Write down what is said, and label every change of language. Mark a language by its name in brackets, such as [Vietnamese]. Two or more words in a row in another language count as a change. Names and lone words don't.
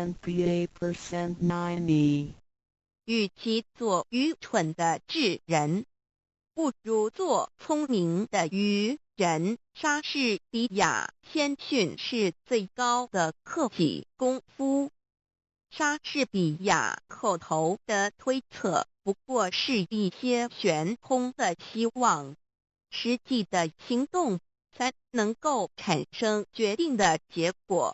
[Chinese] httml://menzion.zstic.com/mengrn/e%, ab%, ab%, e4%, a%, 90%. 与其做愚蠢的智人， 不如做聪明的愚人。莎士比亚谦逊是最高的克己功夫。莎士比亚口头的推测不过是一些悬空的希望，实际的行动才能够产生决定的结果。